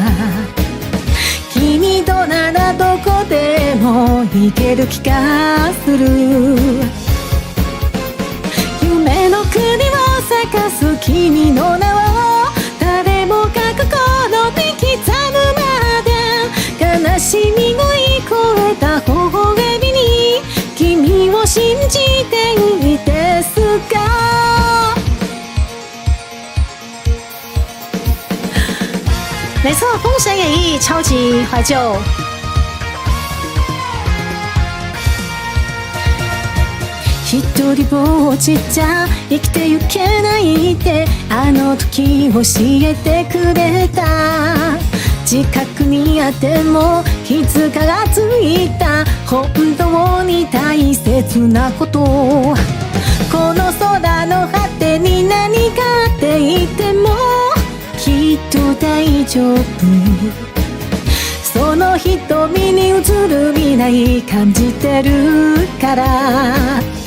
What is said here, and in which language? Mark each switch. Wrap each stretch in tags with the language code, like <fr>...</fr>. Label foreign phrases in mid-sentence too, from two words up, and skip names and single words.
<ja>君とならどこでも行ける気がする夢の国を咲かす君の名を誰もが心に刻むまで悲しみを越えた微笑みに君を信じていいですか。</ja> <zh>没错，《封神演义》超级怀旧。</zh> <ja>一人ぼっちじゃ生きてゆけないってあの時教えてくれた近くにあっても傷がついた本当に大切なことこの空の果てに何があっていてもきっと大丈夫その瞳に映る未来感じてるから</ja>